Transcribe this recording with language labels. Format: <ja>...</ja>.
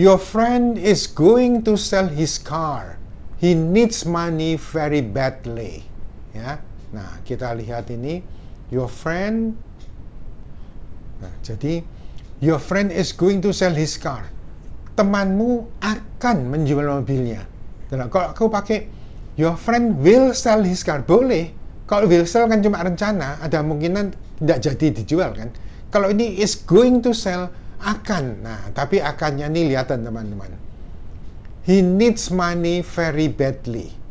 <en>Your friend is going to sell his car. He needs money very badly. Ya.</en> <id>Nah, kita lihat ini</id> <en>your friend.</en> <id>Nah, jadi</id> <en>your friend is going to sell his car.</en> <id>Temanmu akan menjual mobilnya. Nah, kalau aku pakai</id> <en>your friend will sell his car,</en> <id>boleh. Kalau will sell kan cuma rencana, ada kemungkinan tidak jadi dijual kan. Kalau ini is going to sell, akan. Nah, tapi akannya nih lihatan teman-teman.</id> <en>He needs money very badly.</en>